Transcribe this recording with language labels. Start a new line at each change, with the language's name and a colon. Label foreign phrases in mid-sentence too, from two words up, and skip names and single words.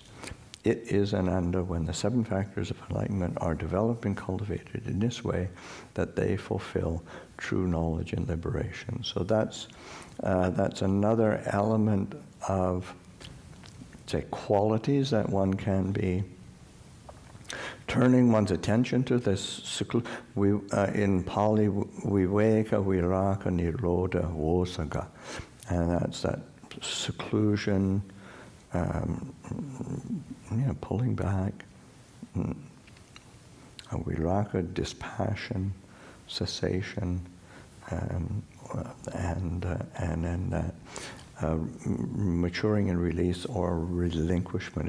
English: It is Ananda when the 7 factors of enlightenment are developed and cultivated in this way that they fulfill true knowledge and liberation. So that's another element of, say, qualities that one can be turning one's attention to. This in Pali,
Pali: viveka, viraka, nirodha, vosaga,
English: and that's that seclusion, pulling back, viraka, dispassion, cessation, and then that maturing in release or relinquishment.